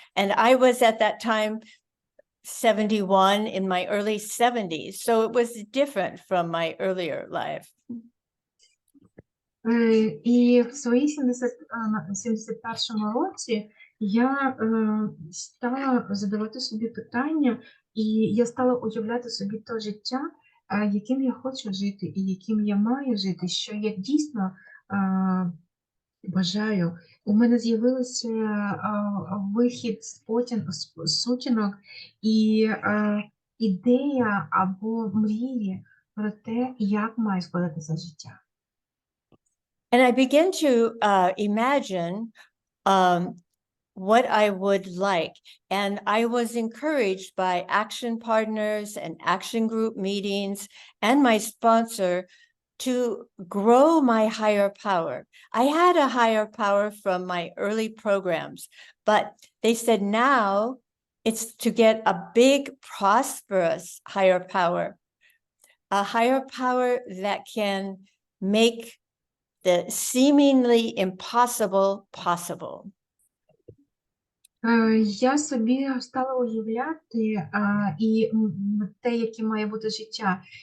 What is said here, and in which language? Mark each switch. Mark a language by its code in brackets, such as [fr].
[en] And I was at that time 71, in my early 70s, so it was different from my earlier life. [uk] І в своїй 71-му році я стала задавати собі питання, і я стала уявляти собі те життя, яким я хочу жити, і яким я маю жити, що я дійсно бажаю. У мене з'явився вихід з сутінок і ідея або мрії про те, як має складатися життя. [en] And I began to imagine what I would like. And I was encouraged by action partners and action group meetings and my sponsor to grow my higher power. I had a higher power from my early programs, but they said now it's to get a big, prosperous higher power, a higher power that can make the seemingly impossible possible. [uk] Я собі стала уявляти і те, яке має бути життя.